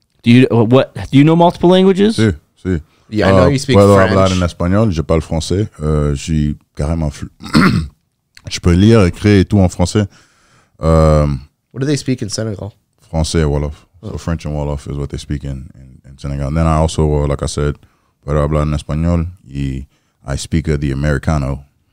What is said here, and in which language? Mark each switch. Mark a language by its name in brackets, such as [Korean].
[English] Do you know multiple languages? [Spanish] Sí, sí. [English] Yeah, I know you speak [Spanish] puedo [English] French. [Spanish] hablar en [French] espagnol, je parle français. J'ai carrément je peux lire, écrire et tout en français. [English] What do they speak in Senegal? [French] Français, Wolof. [English] So French and Wolof is what they speak in Senegal. And then I also, like I said, [Spanish] puedo hablar en español y [English] I speak the Americano.